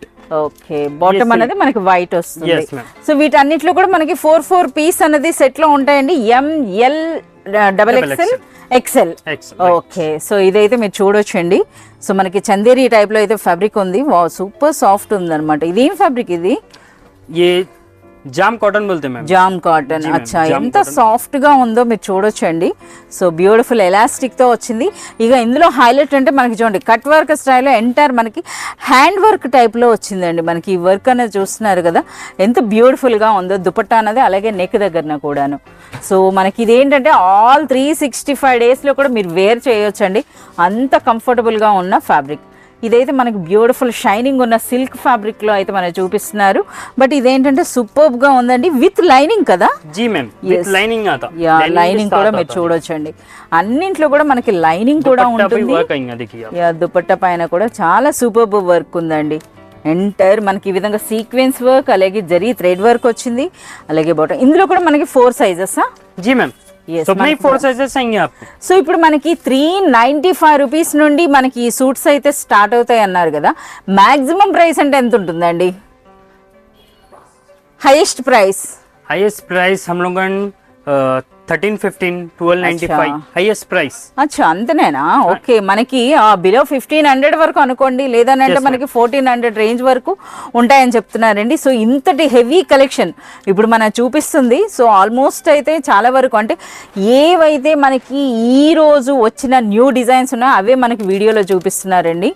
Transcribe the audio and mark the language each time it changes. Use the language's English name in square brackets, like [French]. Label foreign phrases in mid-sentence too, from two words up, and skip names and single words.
[Telugu] ఓకే, బాటమ్ అనేది మనకి వైట్ వస్తుంది. [English] Yes, ma'am. [Telugu] సో వీటన్నిటిలో కూడా మనకి 4 పీస్ అనేది సెట్ లో ఉంటాయండి, [English] M L double XL XL. XL, [Telugu] ఓకే, సో ఇదైతే మీరు చూడొచ్చండి. సో మనకి చందేరి టైప్ లో అయితే ఫ్యాబ్రిక్ ఉంది. వా [English] super soft [Telugu] ఉంది అనమాట. ఇదేం ఫ్యాబ్రిక్ ఇది? [Hindi] ये [English] jam cotton [Hindi] बोलते हैं मैम। [English] jam cotton. [Hindi] जी मैम, [Telugu] అచ్చా, [Hindi] जाम [Telugu] ఎంత [Hindi] cotton। [Telugu] సాఫ్ట్ గా ఉందో మీరు చూడొచ్చండి. [English] so beautiful elastic [Telugu] తో వచ్చింది. ఇక ఇందులో హైలైట్ అంటే మనకి చూడండి, [English] cut work [Telugu] స్టైల్లో ఎంటైర్ మనకి [English] hand work type [Telugu] లో వచ్చిందండి. మనకి ఈ వర్క్ అనేది చూస్తున్నారు కదా, ఎంత బ్యూటిఫుల్ గా ఉందో దుపట్టా అనేది, అలాగే నెక్ దగ్గరన కూడాను. సో మనకి ఇది ఏంటంటే [English] all 365 days [Telugu] లో కూడా మీరు వేర్ చేయొచ్చండి, అంత కంఫర్టబుల్ గా ఉన్న ఫ్యాబ్రిక్. ఇదైతే మనకి [English] beautiful shining [Telugu] ఉన్న [English] silk fabric [Telugu] లో అయితే మనకి చూపిస్తున్నారు. బట్ ఇదేంటంటే సూపర్బ్ గా ఉందండి, [English] with lining [Telugu] కదా. [Hindi] जी मैम, [English] with lining [Hindi] आता। [Telugu] యా [Hindi] Lining [Telugu] లైనింగ్ [Hindi] के [Telugu] కూడా [Hindi] साथ [Telugu] మీరు [Hindi] आता है। [Telugu] చూడొచ్చండి. అన్నింట్లో కూడా మనకి లైనింగ్ కూడా [Hindi] दुपट्टा भी [Telugu] ఉంటుంది. [Hindi] वर्क आएगा देखिए आप। [Telugu] యా దుపట్టా పైన కూడా చాలా [English] superb work [Telugu] ఉందండి. ఎంటైర్ మనకి ఈ విధంగా [English] sequence work, [Telugu] అలాగే జరీ [English] thread work [Telugu] వచ్చింది. అలాగే బాటమ్ ఇందులో కూడా మనకి 4 సైజెస్. [Hindi] जी मैम, Yes, सब में [Telugu] మనకి [Hindi] 4 साइजेस आएंगे आपको। [Telugu] సో ఇప్పుడు మనకి 395 రూపీస్ నుండి మనకి ఈ సూట్స్ అయితే స్టార్ట్ అవుతాయి అన్నారు కదా. [English] maximum price [Telugu] అంటే ఎంత ఉంటుందండి? [English] highest price highest price [Hindi] हम लोग 1315 1295 [English] highest price. [Telugu] అచ్చా అంతనేనా? ఓకే, మనకి బిలో 1500 వరకు అనుకోండి, లేదనంటే మనకి 1400 రేంజ్ వరకు ఉంటాయని చెప్తున్నారండి. సో ఇంతటి [English] heavy collection [Telugu] ఇప్పుడు మనం చూపిస్తుంది. [English] so almost [Telugu] అయితే చాలా వరకు అంటే ఏవైతే మనకి ఈ రోజు వచ్చిన [English] new designs [Telugu] ఉన్నాయో అవే మనకి వీడియోలో చూపిస్తున్నారండి.